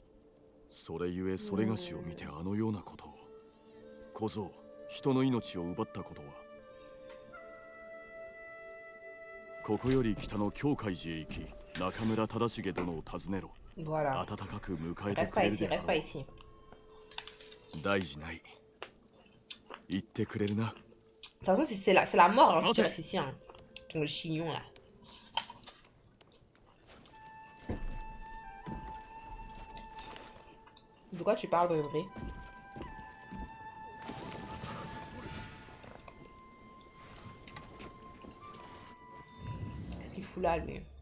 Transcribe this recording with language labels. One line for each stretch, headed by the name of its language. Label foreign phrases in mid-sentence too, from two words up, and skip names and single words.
Japanese: それゆえそれがしを見てあのようなことを。小僧、人の命を奪ったことは。ここより北の京海寺へ行き、中村忠重殿を訪ねろ。
French: Voilà.
Japanese: 温かく迎えてくれるであろう。
French: Reste pas ici.
Japanese: 大事ない。言ってくれるな。
French: De toute façon, c'est la mort hein, si tu restes ici. Hein. Ton chignon là. De quoi tu parles, vrai? Qu'est-ce qu'il fout là, lui?